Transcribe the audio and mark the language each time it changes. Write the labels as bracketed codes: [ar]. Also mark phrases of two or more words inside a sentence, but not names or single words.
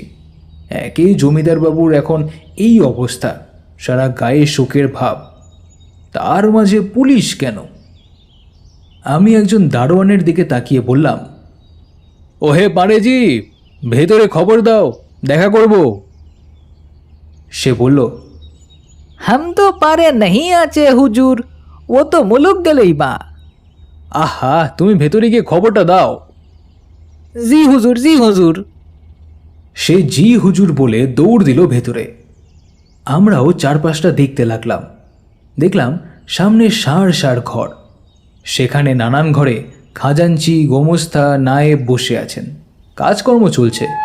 [bn] একেই জমিদার বাবুর এখন এই অবস্থা, সারা গায়ে শোকের ভাব, তার মাঝে পুলিশ কেন? আমি একজন দারোয়ানের দিকে তাকিয়ে বললাম, ওহে পারেজি, ভেতরে খবর দাও, দেখা করব। সে বলল, [bho] हम तो पारे नहीं आचे हुजूर, वो तो मुलुक गलई बा। [bn] আহা, তুমি ভেতরে গিয়ে খবরটা দাও। [bho] जी हुजूर, जी हुजूर। [bn] সে [bho] जी हुजूर [bn] বলে দৌড় দিল ভেতরে। আমরাও চারপাশটা দেখতে লাগলাম। দেখলাম সামনে সার সার ঘর। সেখানে নানান ঘরে খাজাঞ্চি, গোমস্তা, নায়েব বসে আছেন, কাজকর্ম চলছে।